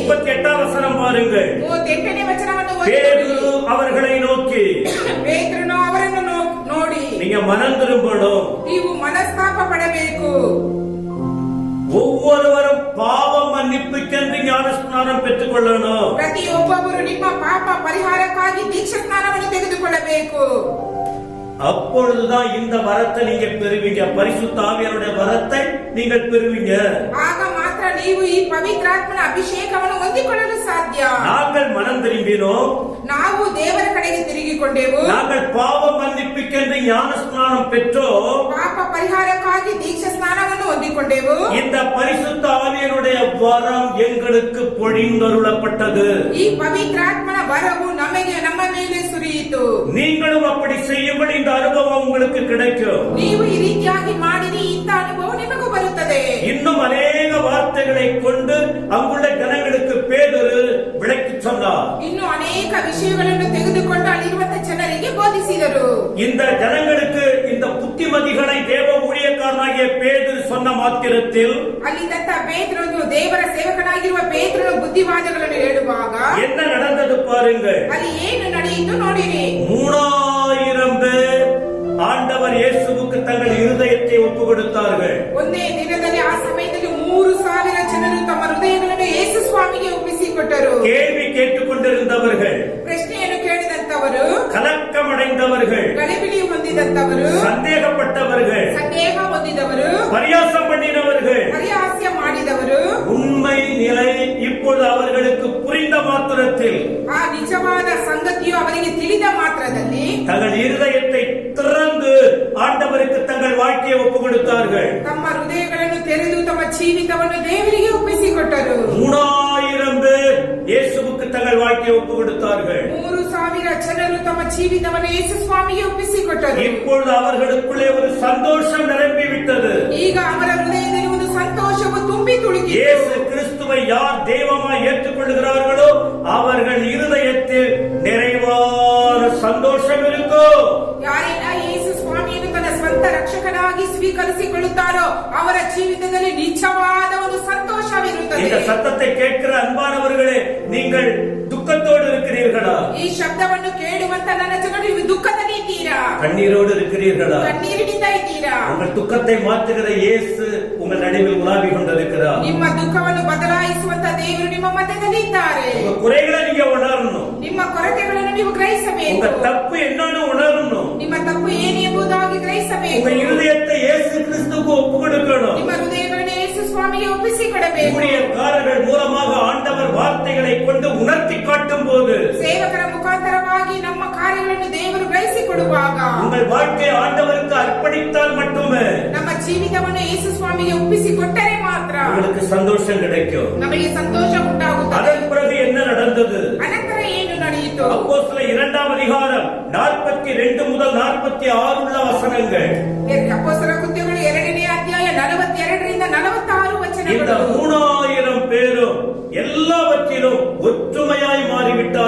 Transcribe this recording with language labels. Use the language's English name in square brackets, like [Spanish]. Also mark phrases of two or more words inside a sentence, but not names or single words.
[Tamil] 38 வசனம் பாருங்கள். [Kannada] 38ನೇ ವಚನವನ್ನು [Tamil] பேதுரு அவர்களை நோக்கி [Kannada] ಪೇತ್ರನು ಅವರನ್ನು ನೋಡಿ [Tamil] நீங்க மனம் திரும்பணும். [Kannada] ನೀವು ಮನಸ್ತಾಪ ಪಡಬೇಕು. [Tamil] ஒவ்வொருவரும் பாவம் மன்னிப்புக்கென்று ஞானஸ்நானம் பெற்றுக் கொள்ளணும். [Kannada] ಪ್ರತಿಯೊಬ್ಬೊಬ್ಬರು ನಿಮ್ಮ ಪಾಪ ಪರಿಹಾರಕ್ಕಾಗಿ ದೀಕ್ಷಾ ಸ್ನಾನವನ್ನು ತೆಗೆದುಕೊಳ್ಳಬೇಕು. [Tamil] அப்பொழுதுதான் இந்த வரத்தை நீங்க பெறுவீங்க. பரிசுத்த ஆவியானுடைய வரத்தை நீங்கள் பெறுவீங்க. [Kannada] ಆಗ ಮಾತ್ರ ನೀವು ಈ ಪವಿತ್ರಾತ್ಮನ ಅಭಿಷೇಕವನ್ನು ಹೊಂದಿಕೊಳ್ಳಲು ಸಾಧ್ಯ. [Tamil] நாங்கள் மனம் திரும்பினோம். [Kannada] ನಾವು ದೇವರ ಕಡೆಗೆ ತಿರುಗಿಕೊಂಡೆವು. [Tamil] நாங்கள் பாவம் மன்னிப்புக்கென்று ஞானஸ்நானம் பெற்றோம். [Kannada] ಪಾಪ ಪರಿಹಾರಕ್ಕಾಗಿ ದೀಕ್ಷಾ ಸ್ನಾನವನ್ನು ಹೊಂದಿಕೊಂಡೆವು. [Tamil] இந்த பரிசுத்த ஆவியானுடைய வரம் எங்களுக்கு பொழிந்தருளப்பட்டது. [Kannada] ಈ ಪವಿತ್ರಾತ್ಮನ ವರವು ನಮ್ಮ ಮೇಲೆ ಸುರಿಯಿತು. [Tamil] நீங்களும் அப்படி செய்யும்படி இந்த அனுபவம் உங்களுக்கு கிடைக்கும். [Kannada] ನೀವು ಈ ರೀತಿಯಾಗಿ ಮಾಡಿರಿ, ಇಂಥ ಅನುಭವ ನಿಮಗೂ ಬರುತ್ತದೆ. [Tamil] இன்னும் அநேக வார்த்தைகளை கொண்டு அங்குள்ள ஜனங்களுக்கு பேதுரு விளக்கி சொன்னார். [Kannada] ಇನ್ನು ಅನೇಕ ವಿಷಯಗಳನ್ನು ತೆಗೆದುಕೊಂಡು ಅಲ್ಲಿರುವಂತಹ ಜನರಿಗೆ ಬೋಧಿಸಿದರು. [Tamil] இந்த ஜனங்களுக்கு இந்த புத்திமதிகளை தேவ ஊழியக்காரனாகிய பேதுரு சொன்ன மாத்திரத்தில் [Kannada] ಅಲ್ಲಿದ್ದಂತ ಪೇತ್ರನು ದೇವರ ಸೇವಕನಾಗಿರುವ ಪೇತ್ರನು ಬುದ್ಧಿವಾದಗಳನ್ನು ಹೇಳುವಾಗ [Tamil] என்ன நடந்தது பாருங்கள். [Kannada] ಅಲ್ಲಿ ಏನು ನಡೆಯಿತು ನೋಡಿರಿ. [Tamil] 3000 பேர் ஆண்டவர் இயேசுவுக்கு தங்கள் இருதயத்தை ஒப்பு கொடுத்தார்கள். [Kannada] ಒಂದೇ ದಿನದಲ್ಲಿ ಆ ಸಮಯದಲ್ಲಿ 3000 ಜನರು ತಮ್ಮ ಹೃದಯಗಳನ್ನು ಯೇಸು ಸ್ವಾಮಿಗೆ ಒಪ್ಪಿಸಿಕೊಟ್ಟರು. [Tamil] கேள்வி கேட்டுக்கொண்டிருந்தவர்கள், [Kannada] ಪ್ರಶ್ನೆಯನ್ನು ಕೇಳಿದಂತವರು, [Tamil] கலக்கமடைந்தவர்கள், [Kannada] ಗಲಿಬಿಲಿ ಹೊಂದಿದಂತವರು, [Tamil] சந்தேகப்பட்டவர்கள், [Kannada] ಸಂದೇಹ ಹೊಂದಿದವರು, [Tamil] பரியாசம் பண்ணினவர்கள், [Kannada] ಪರಿಹಾಸ್ಯ ಮಾಡಿದವರು, [Tamil] உண்மை நிலை இப்பொழுது அவர்களுக்கு புரிந்த மாத்திரத்தில் [Kannada] ಆ ನಿಜವಾದ ಸಂಗತಿಯು ಅವರಿಗೆ ತಿಳಿದ ಮಾತ್ರದಲ್ಲಿ [Tamil] தங்கள் இருதயத்தை திறந்து ஆண்டவருக்கு தங்கள் வாழ்க்கையை ஒப்பு கொடுத்தார்கள். [Kannada] ತಮ್ಮ ಹೃದಯಗಳನ್ನು ತೆರೆದು ತಮ್ಮ ಜೀವಿತವನ್ನು ದೇವರಿಗೆ ಒಪ್ಪಿಸಿಕೊಟ್ಟರು. [Tamil] 3000 பேர் இயேசுவுக்கு தங்கள் வாழ்க்கையை ஒப்பு கொடுத்தார்கள். [Kannada] 3000 ಜನರು ತಮ್ಮ ಜೀವಿತವನ್ನು ಯೇಸು ಸ್ವಾಮಿಗೆ ಒಪ್ಪಿಸಿಕೊಟ್ಟರು. [Tamil] இப்பொழுது அவர்களுக்குள்ளே ஒரு சந்தோஷம் நிரம்பிவிட்டது. [Kannada] ಈಗ ಅವರ ಹೃದಯದಲ್ಲಿ ಒಂದು ಸಂತೋಷವು ತುಂಬಿ ತುಳುಕಿತು. [Tamil] இயேசு கிறிஸ்துவை யார் தெய்வமாய் ஏற்றுக்கொள்கிறார்களோ அவர்கள் இருதயத்தில் நிறைவான சந்தோஷம் இருக்கும். [Kannada] ಯಾರೆಲ್ಲ ಯೇಸು ಸ್ವಾಮಿಯನ್ನು ತನ್ನ ಸ್ವಂತ ರಕ್ಷಕನಾಗಿ ಸ್ವೀಕರಿಸಿಕೊಳ್ಳುತ್ತಾರೋ ಅವರ ಜೀವಿತದಲ್ಲಿ ನಿಜವಾದ ಒಂದು ಸಂತೋಷವಿರುತ್ತದೆ. [Tamil] இந்த சத்தத்தை கேட்கிற அன்பானவர்களே, நீங்கள் துக்கத்தோடு இருக்கிறீர்களா? [Kannada] ಈ ಶಬ್ದವನ್ನು ಕೇಳುವಂತ ನನ್ನ ಜನರು ನೀವು ದುಃಖದಲ್ಲಿ ಇದ್ದೀರಾ? [Tamil] கண்ணீரோடு இருக்கிறீர்களா? [Kannada] ಕಣ್ಣೀರಿನಿಂದ ಇದ್ದೀರಾ? [Tamil] உங்கள் துக்கத்தை மாற்றுகிற இயேசு உங்கள் நடுவில் உலாவி கொண்டிருக்கிறார். [Kannada] ನಿಮ್ಮ ದುಃಖವನ್ನು ಬದಲಾಯಿಸುವಂತ ದೇವರು ನಿಮ್ಮ ಮಧ್ಯದಲ್ಲಿ ಇದ್ದಾರೆ. [Tamil] உங்க குறைகளை நீங்க உணரணும். [Kannada] ನಿಮ್ಮ ಕೊರತೆಗಳನ್ನು ನೀವು ಗ್ರಹಿಸಬೇಕು. [Tamil] உங்க தப்பு என்னன்னு உணரணும். [Kannada] ನಿಮ್ಮ ತಪ್ಪು ಏನು ಎಂಬುದಾಗಿ ಗ್ರಹಿಸಬೇಕು. [Tamil] உங்க இருதயத்தை இயேசு கிறிஸ்துவுக்கு ஒப்பு கொடுக்கணும். [Kannada] ನಿಮ್ಮ ಹೃದಯಗಳನ್ನು ಯೇಸು ಸ್ವಾಮಿಗೆ ಒಪ್ಪಿಸಿಕೊಡಬೇಕು. [Tamil] ஊழியக்காரர்கள் மூலமாக ஆண்டவர் வார்த்தைகளை கொண்டு உணர்த்தி காட்டும் போது [Kannada] ಸೇವಕರ ಮುಖಾಂತರವಾಗಿ ನಮ್ಮ ಕಾರ್ಯಗಳನ್ನು ದೇವರು ಗ್ರಹಿಸಿಕೊಡುವಾಗ [Tamil] உங்கள் வாழ்க்கையை ஆண்டவருக்கு அர்ப்பணித்தால் மட்டுமே [Kannada] ನಮ್ಮ ಜೀವಿತವನ್ನು ಯೇಸು ಸ್ವಾಮಿಗೆ ಒಪ್ಪಿಸಿಕೊಟ್ಟರೆ ಮಾತ್ರ [Tamil] உங்களுக்கு சந்தோஷம் கிடைக்கும். [Kannada] ನಮಗೆ ಸಂತೋಷ ಉಂಟಾಗುತ್ತದೆ. [Tamil] அதன் பிறகு என்ன நடந்தது? [Kannada] ಅನಂತರ ಏನು ನಡೆಯಿತು? [Tamil] அப்போஸ்தலர் 2ஆம் அதிகாரம் 42 முதல் 46 உள்ள வசனங்கள். [Kannada] ಅಪೊಸ್ತಲರ ಕೃತ್ಯಗಳು 2ನೇ ಅಧ್ಯಾಯ 42ರಿಂದ 46 [Tamil] இந்த [Kannada] ವಚನಗಳು. [Tamil] 3000 பேரும் எல்லாவற்றிலும் ஒற்றுமையாய் மாறிவிட்டார்கள்.